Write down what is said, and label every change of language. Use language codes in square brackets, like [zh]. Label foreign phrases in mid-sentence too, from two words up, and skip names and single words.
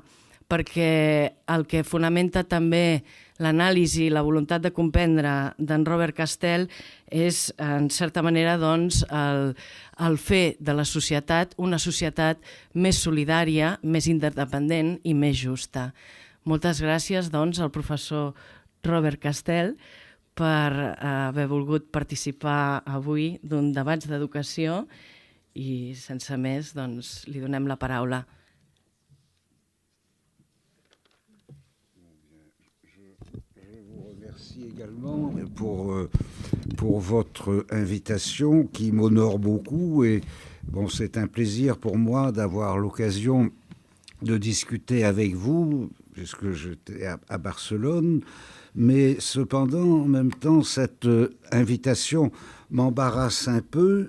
[ca] Perquè el que fonamenta també l'anàlisi i la voluntat de comprendre d'en Robert Castel és, en certa manera, el fer de la societat una societat més solidària, més interdependent i més justa. Moltes gràcies, al professor Robert Castel per haver volgut participar avui d'un debat d'educació i, sense més, li donem la paraula. [fr] Également pour votre invitation qui m'honore beaucoup et c'est un plaisir pour moi d'avoir l'occasion de discuter avec vous puisque j'étais à Barcelone, mais cependant en même temps cette invitation m'embarrasse un peu.